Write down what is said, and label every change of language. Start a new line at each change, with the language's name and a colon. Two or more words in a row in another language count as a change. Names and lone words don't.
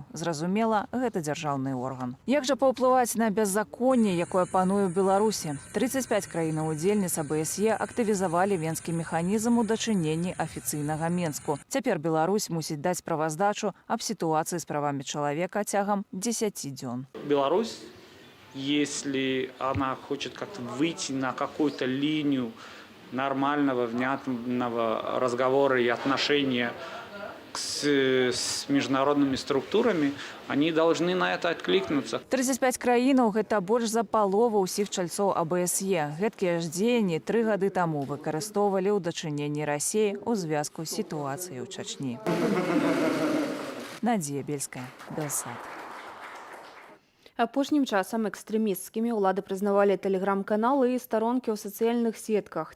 Belarusian: Зразумела, гэта дзяржаўны орган. Як жа паўплываць на беззаконне, якое пануе ў Беларусі? 35 краінаў-удзельніц АБСЕ актывізавалі венскі механізм у дачыненні афіцыйнага Менску. Цяпер Беларусь мусіць даць справаздачу аб сітуацыі з правамі чалавека цягам 10 дзён.
Russian: Беларусь, если она хочет как-то выйти на какую-то линию нормального, внятного разговора и отношения с международными структурами, они должны на это откликнуться.
Belarusian: 35 краінаў – гэта больш за палову ўсіх чальцоў АБСЕ. Гэткія ж дзеянні 3 гады таму выкарыстоўвалі ў дачыненні Расіі ў звязку з сітуацыяй у Чачні. Надзея Бельская, Белсат. Апошнім часам экстрэмісцкімі ўлады прызнавалі тэлеграм-каналы і старонкі ў сацыяльных сетках.